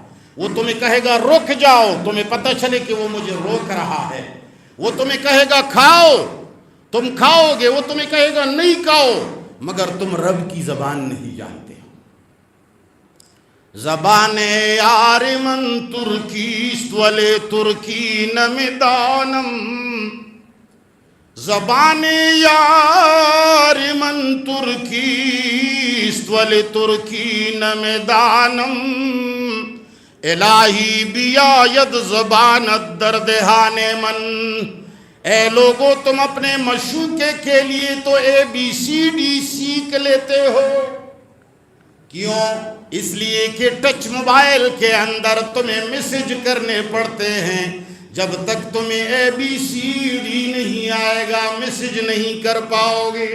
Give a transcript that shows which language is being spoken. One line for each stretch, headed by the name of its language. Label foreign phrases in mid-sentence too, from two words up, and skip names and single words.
Urdu: وہ تمہیں کہے گا رک جاؤ، تمہیں پتہ چلے کہ وہ مجھے روک رہا ہے۔ وہ تمہیں کہے گا کھاؤ، تم کھاؤ گے۔ وہ تمہیں کہے گا نہیں کھاؤ، مگر تم رب کی زبان نہیں جانتے۔
Persian: زبان یار من ترکیست ولی ترکی نمیدانم، زبان یار من ترکیست ولی ترکی نمیدانم، الہی بیاید زبانت در دہان من۔
Urdu: اے لوگو، تم اپنے مشوقے کے لیے تو ABCD سیکھ لیتے ہو، کیوں؟ اس لیے کہ
English: touch mobile
Urdu: کے اندر تمہیں میسج کرنے پڑتے ہیں۔ جب تک تمہیں ABCD نہیں آئے گا، میسج نہیں کر پاؤ گے۔